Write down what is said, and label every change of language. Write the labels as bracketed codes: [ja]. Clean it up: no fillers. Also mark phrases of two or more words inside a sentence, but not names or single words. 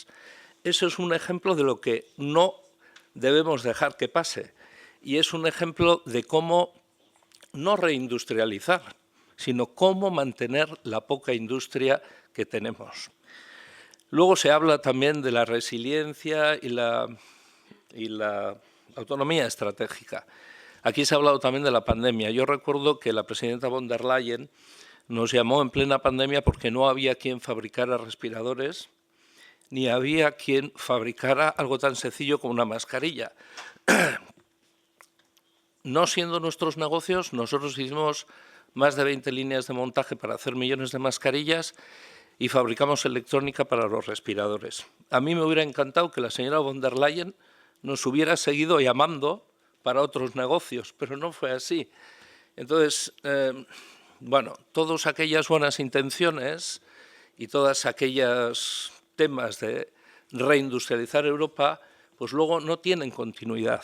[es] Eso es un ejemplo de lo que no debemos dejar que pase y es un ejemplo de cómo no reindustrializar, sino cómo mantener la poca industria que tenemos. Luego se habla también de la resiliencia y la autonomía estratégica. Aquí se ha hablado también de la pandemia. Yo recuerdo que la presidenta von der Leyen nos llamó en plena pandemia porque no había quien fabricara respiradores, ni había quien fabricara algo tan sencillo como una mascarilla. No siendo nuestros negocios, nosotros hicimos más de 20 líneas de montaje para hacer millones de mascarillas y fabricamos electrónica para los respiradores. A mí me hubiera encantado que la señora von der Leyen nos hubiera seguido llamando para otros negocios, pero no fue así. Entonces, bueno, todas aquellas buenas intenciones y todos aquellos temas de reindustrializar Europa, pues luego no tienen continuidad.